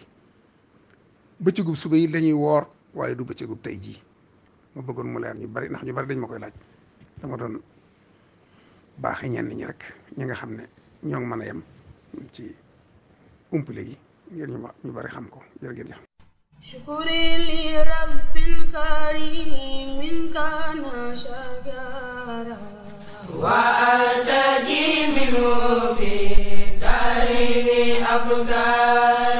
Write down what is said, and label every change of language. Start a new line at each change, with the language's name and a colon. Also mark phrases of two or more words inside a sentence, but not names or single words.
Wolof: bëccëgub suba yi la ñuy woor, waaye du bëccëgub tey jii. ma bëggoon mu leer ñu bari, ndax ñu bari dañ ma koy laaj. dama doon baaxi ñenn ñi rek, ñi nga xam ne ñoo ngi mën a yem ci umpale gi ngir ñu bari xam ko. jërë ngeen jëf.
Arabic: شكري لرب كريم كان شكرا وأرتجي منه في دارين أبكارا.